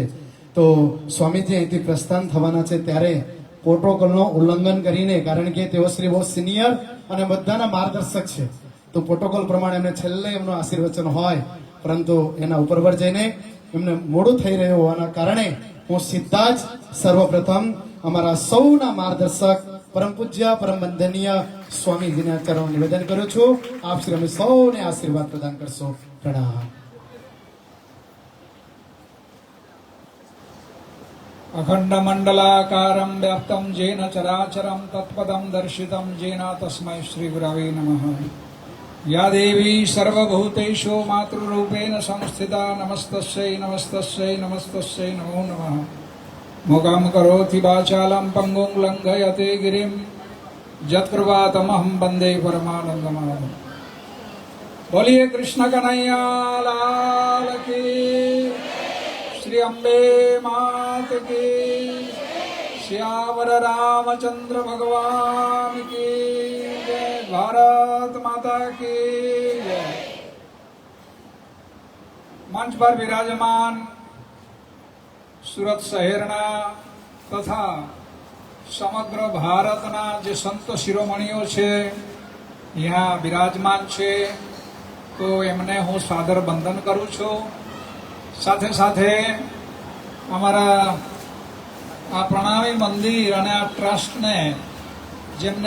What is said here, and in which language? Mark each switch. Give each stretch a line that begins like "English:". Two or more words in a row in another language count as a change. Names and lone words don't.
Gujarati: તો સ્વામીજી અહીંથી પ્રસ્થાન થવાના છે ત્યારે પ્રોટોકોલનો ઉલ્લંઘન કરીને, કારણ કે તેઓ શ્રી બહુ સિનિયર અને બધાના માર્ગદર્શક છે, તો પ્રોટોકોલ પ્રમાણે એમને છેલ્લે એમનું આશીર્વચન હોય, પરંતુ એના ઉપર પર જઈને એમને મોડું થઈ રહ્યું હોવાના કારણે હું સીધા જ સર્વપ્રથમ અમારા સૌના માર્ગદર્શક પરમ પૂજ્ય પરમ વંદનીય સ્વામીજીના ચરણ નિવેદન કરું છું. આપ શ્રી અમે સૌને આશીર્વાદ પ્રદાન કરશો. પ્રણામ.
Sanskrit: अखण्डमण्डलाकारं व्याप्तं येन चराचरं तत्पदं दर्शितं येन तस्मै श्रीगुरवे नमः. या देवी सर्वभूतेषु मातृरूपेण संस्थिता नमस्तस्यै नमस्तस्यै नमस्तस्यै नमो नमः. मुखं करोति वाचालं पङ्गुं लङ्घयते गिरिं यत्कृपातमहं वन्दे परमानन्दमाधवम्.
Hindi: बोलिए कृष्ण कन्हैया लाल की, श्री अम्बे मात की, श्यावर रामचंद्र भगवान की जय, भारत माता की जय. मंच पर विराजमान
Gujarati: સુરત શહેરના તથા સમગ્ર ભારતના જે સંત શિરોમણીઓ છે અહીંયા બિરાજમાન છે, તો એમને હું સાદર વંદન કરું છું. સાથે સાથે અમારા આ પ્રણામી મંદિર અને આ ટ્રસ્ટને જેમને